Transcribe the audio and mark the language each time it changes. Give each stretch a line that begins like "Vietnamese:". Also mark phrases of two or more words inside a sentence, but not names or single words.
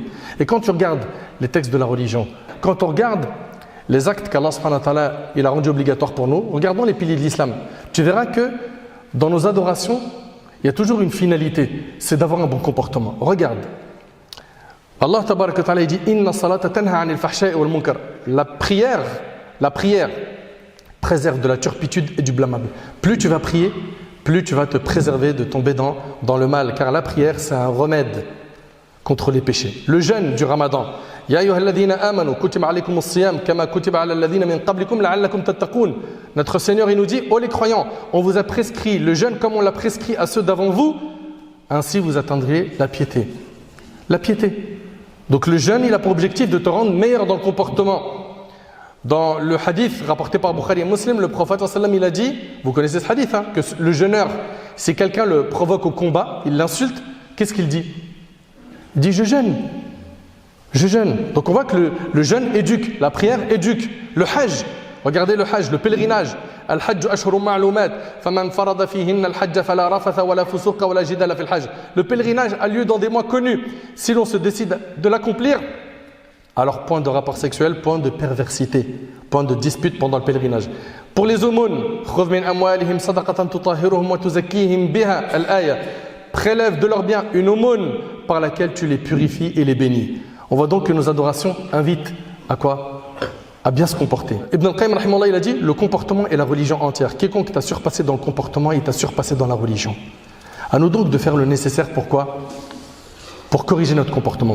French: Et quand tu regardes les textes de la religion, quand on regarde les actes qu'
Arabic: الله سبحانه وتعالى
French: il a rendus obligatoires pour nous, regardons les piliers de l'islam, tu verras que dans nos adorations, il y a toujours une finalité, c'est d'avoir un bon comportement. Regarde.
Arabic: الله تبارك وتعالى dit إن الصلاة تنهى عن الفحشاء والمنكر.
French: La prière préserve de la turpitude et du blâmable. Plus tu vas prier, plus tu vas te préserver de tomber dans le mal, car la prière c'est un remède contre les péchés. Le jeûne du Ramadan.
Arabic: يا أيها الذين آمنوا كتب عليكم الصيام كما كتب على الذين من قبلكم لعلكم تتقون.
French: Notre Seigneur il nous dit, ô les croyants, on vous a prescrit le jeûne comme on l'a prescrit à ceux d'avant vous, ainsi vous atteindrez la piété. La piété. Donc le jeûne il a pour objectif de te rendre meilleur dans le comportement. Dans le hadith rapporté par Bukhari et Muslim, le prophète sallam il a dit, vous connaissez ce hadith, que le jeûneur, si quelqu'un le provoque au combat, il l'insulte, qu'est-ce qu'il dit? Il dit je jeûne. Je jeûne. Donc on voit que le jeûne éduque, la prière éduque. Le hajj, regardez le hajj, le pèlerinage.
Arabic: الحج أشهر معلومات فمن فرض فيهن الحج فلا رفث ولا فسوق ولا جدال في الحج.
French: Le pèlerinage a lieu dans des mois connus. Si l'on se décide de l'accomplir, alors point de rapport sexuel, point de perversité, point de dispute pendant le pèlerinage. Pour les aumônes,
Arabic: خذ من أموالهم صدقة تطهرهم وتزكيهم بها الآية.
French: Prélève de leurs biens une aumône par laquelle tu les purifies et les bénis. On voit donc que nos adorations invitent à quoi? À bien se comporter. Ibn al-Qayyim rahimahullah il a dit le comportement est la religion entière. Quiconque t'a surpassé dans le comportement, il t'a surpassé dans la religion. À nous donc de faire le nécessaire pourquoi? Pour corriger notre comportement.